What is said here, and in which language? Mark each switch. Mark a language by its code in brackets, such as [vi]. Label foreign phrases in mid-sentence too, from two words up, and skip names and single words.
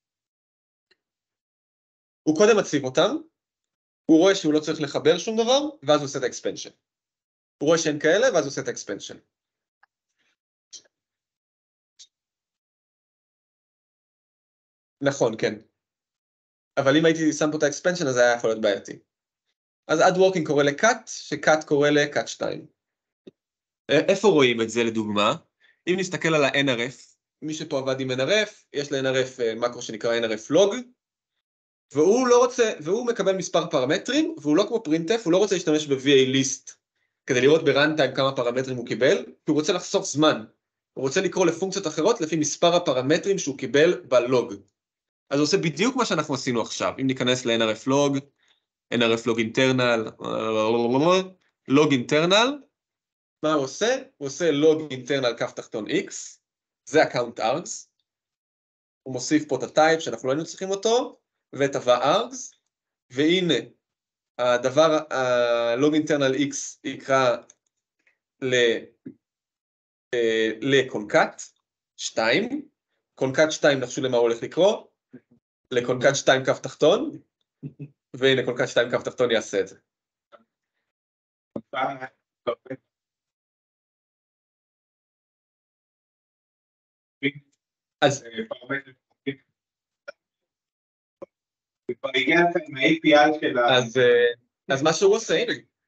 [he] הוא קודם מציב אותם, הוא רואה שהוא לא צריך לחבר שום דבר, ואז הוא עושה את האקספנשן. הוא רואה שאין כאלה, ואז הוא עושה את האקספנשן. נכון, כן. אבל אם הייתי שם פה את האקספנשן, אז זה היה יכול להיות בעייתי. אז add working קורא ל-cut, ש-cut קורא ל-cut 2. איפה רואים את זה לדוגמה? אם נסתכל על ה-NRF, מי שפה עבד עם NRF, יש ל-NRF מקרו שנקרא NRF log, והוא מקבל מספר פרמטרים, והוא לא כמו printf, הוא לא רוצה להשתמש ב-VA list, כדי לראות ברנטיים כמה פרמטרים הוא קיבל, כי הוא רוצה לחסוך זמן. הוא רוצה לקרוא לפונקציות אחרות לפי מספר הפרמטרים שהוא קיבל בלוג. אז הוא עושה בדיוק מה שאנחנו עשינו עכשיו. אם ניכנס ל-NRF log, NRF log internal, log internal, מה הוא עושה? הוא עושה log internal כף תחתון x, זה ה-count args, הוא מוסיף פה את הטייפ שאנחנו לא היינו צריכים אותו, ואת ה-args, והנה, הדבר, ה-log internal x יקרא לקונקט 2, קונקט 2 נחשו למה הוא הולך לקרוא, לקונקט 2 כף תחתון, והנה קונקט 2 כף תחתון יעשה את זה. אז אז מה שהוא עושה, הנה.